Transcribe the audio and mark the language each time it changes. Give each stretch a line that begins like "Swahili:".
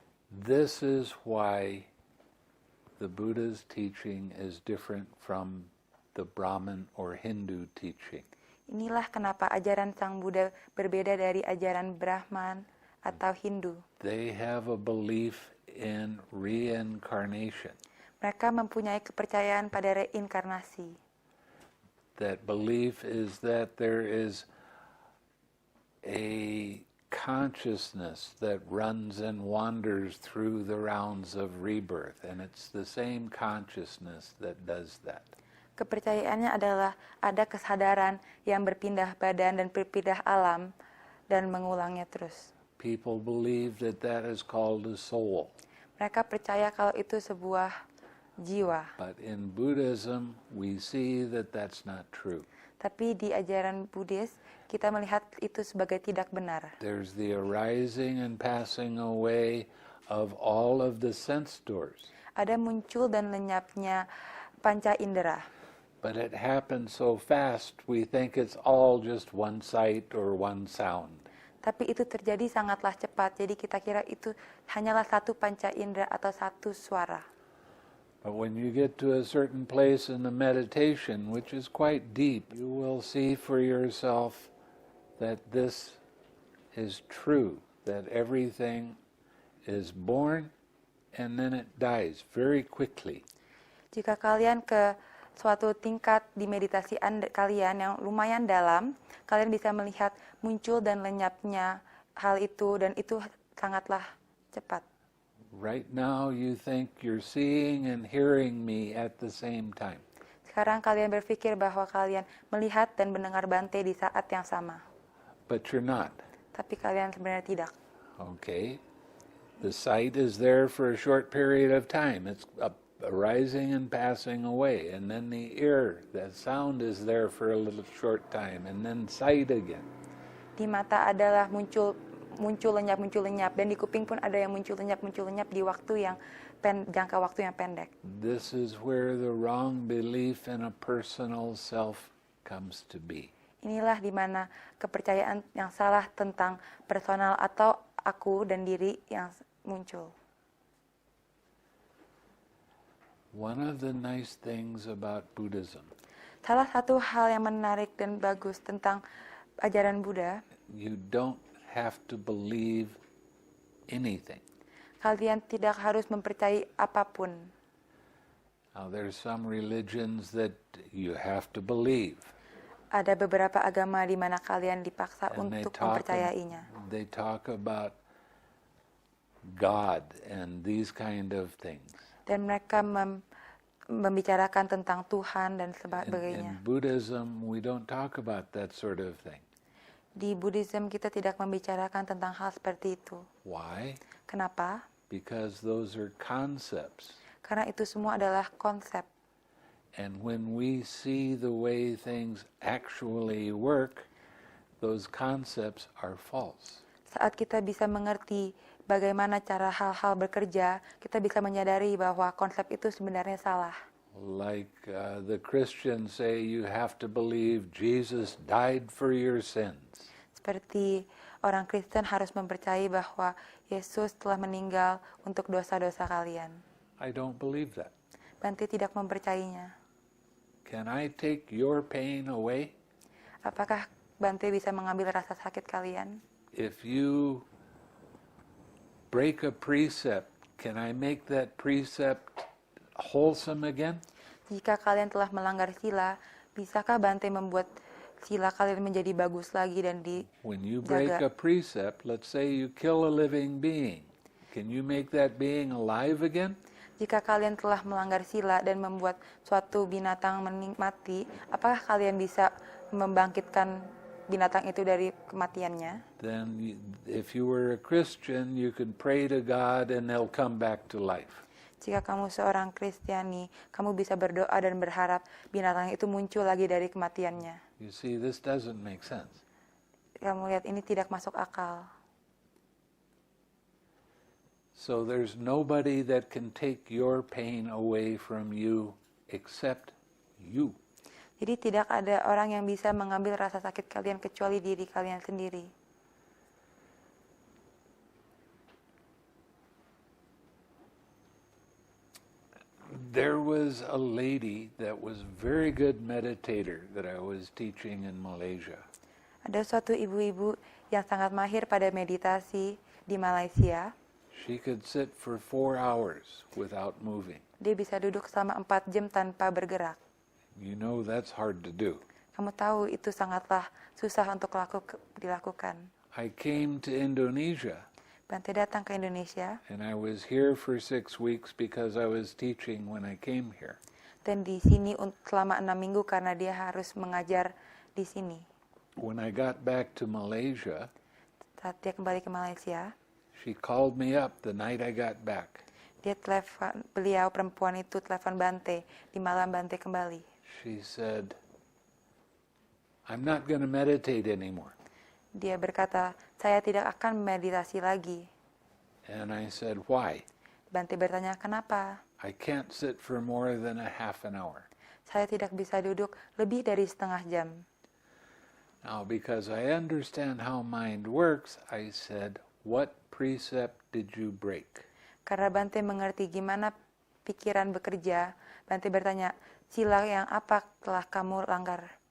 English: This is why the Buddha's teaching is different from the Brahmin or Hindu teaching.
Indonesian: Inilah kenapa ajaran Sang Buddha berbeda dari ajaran Brahman atau Hindu.
English: They have a belief in reincarnation.
Indonesian: Mereka mempunyai kepercayaan pada reinkarnasi.
English: That belief is that there is a consciousness that runs and wanders through the rounds of rebirth, and it's the same consciousness that does that.
Indonesian: Kepercayaannya adalah ada kesadaran yang berpindah badan dan berpindah alam dan mengulangnya terus.
English: People believe that that is called a soul.
Indonesian: Mereka percaya kalau itu sebuah jiwa.
English: But in Buddhism, we see that that's not true.
Indonesian: Tapi di ajaran Buddhis, kita melihat itu sebagai tidak benar.
English: There's the arising and passing away of all of the sense doors.
Indonesian: Ada muncul dan lenyapnya panca indera.
English: But it happens so fast, we think it's all just one sight or one sound.
Indonesian: Tapi itu terjadi sangatlah cepat, jadi kita kira itu hanyalah satu panca indera atau satu suara.
English: But when you get to a certain place in the meditation, which is quite deep, you will see for yourself that this is true, that everything is born and then it dies very quickly.
Indonesian: Jika kalian ke suatu tingkat di meditasi kalian yang lumayan dalam, kalian bisa melihat muncul dan lenyapnya hal itu, dan itu sangatlah cepat.
English: Right now you think you're seeing and hearing me at the same time.
Indonesian: Sekarang kalian berpikir bahwa kalian melihat dan mendengar Bante di saat yang sama.
English: But you're not.
Indonesian: Tapi kalian sebenarnya tidak.
English: Okay. The sight is there for a short period of time. It's arising and passing away. And then the ear, the sound is there for a little short time. And then sight again.
Indonesian: Di mata adalah muncul lenyap, dan di kuping pun ada yang muncul lenyap di waktu yang jangka waktu yang pendek.
English: This is where the wrong belief in a personal self comes to be.
Indonesian: Inilah di mana kepercayaan yang salah tentang personal atau aku dan diri yang muncul.
English: One of the nice things about Buddhism,
Indonesian: Salah satu hal yang menarik dan bagus tentang ajaran Buddha,
English: you don't have to believe anything.
Indonesian: kalian tidak harus mempercayai apapun.
English: Now there's some religions that you have to believe.
Indonesian: Ada beberapa agama di mana kalian dipaksa
English: And
Indonesian: untuk mempercayainya.
English: they talk about God and these kind of things.
Indonesian: Dan mereka membicarakan tentang Tuhan dan
English: In
Indonesian: sebagainya.
English: Buddhism, we don't talk about that sort of thing.
Indonesian: Di Buddhism kita tidak membicarakan tentang hal seperti itu.
English: Why?
Indonesian: Kenapa?
English: Because those are concepts.
Indonesian: Karena itu semua adalah konsep.
English: And when we see the way things actually work, those concepts are false.
Indonesian: Saat kita bisa mengerti bagaimana cara hal-hal bekerja, kita bisa menyadari bahwa konsep itu sebenarnya salah.
English: Like the Christians say, you have to believe Jesus died for your sins.
Indonesian: Seperti orang Kristen harus mempercayai bahwa Yesus telah meninggal untuk dosa-dosa kalian.
English: I don't believe that.
Indonesian: Bante tidak mempercayainya.
English: Can I take your pain away?
Indonesian: Apakah Bante bisa mengambil rasa sakit kalian?
English: If you break a precept, can I make that precept wholesome again?
Indonesian: Jika kalian telah melanggar sila, bisakah Bante membuat sila kalian menjadi bagus lagi dan
English: When you break a
Indonesian: dijaga.
English: precept, let's say you kill a living being, can you make that being alive again?
Indonesian: Jika kalian telah melanggar sila dan membuat suatu binatang mati, apakah kalian bisa membangkitkan binatang itu dari kematiannya?
English: Then if you were a Christian, you could pray to God and they'll come back to life.
Indonesian: Jika kamu seorang Kristiani, kamu bisa berdoa dan berharap binatang itu muncul lagi dari kematiannya.
English: You see, this doesn't make sense.
Indonesian: Kamu lihat ini tidak masuk akal.
English: So there's nobody that can take your pain away from you except you.
Indonesian: Jadi tidak ada orang yang bisa mengambil rasa sakit kalian kecuali diri kalian sendiri.
English: There was a lady that was very good meditator that I was teaching in Malaysia.
Indonesian: Ada suatu ibu-ibu yang sangat mahir pada meditasi di Malaysia.
English: She could sit for 4 hours without moving.
Indonesian: Dia bisa duduk selama 4 jam tanpa bergerak.
English: You know that's hard to do.
Indonesian: Kamu tahu itu sangatlah susah untuk dilakukan.
English: I came to Indonesia
Indonesian: Bante datang ke Indonesia
English: and I was here for 6 weeks because I was teaching when I came here.
Indonesian: dan di sini selama 6 minggu karena dia harus mengajar di sini.
English: When I got back to Malaysia,
Indonesian: Saat dia kembali ke Malaysia,
English: she called me up the night I got back.
Indonesian: beliau perempuan itu telepon Bante di malam Bante kembali.
English: She said, I'm not going to meditate anymore.
Indonesian: Dia berkata, saya tidak akan meditasi lagi.
English: And I said, why?
Indonesian: Bante bertanya, kenapa?
English: I can't sit for more than a half an hour.
Indonesian: Saya tidak bisa duduk lebih dari setengah jam.
English: Now, because I understand how mind works, I said, what precept did you break?
Indonesian: Karena Bante mengerti gimana pikiran bekerja, Bante bertanya, sila yang apa telah kamu langgar?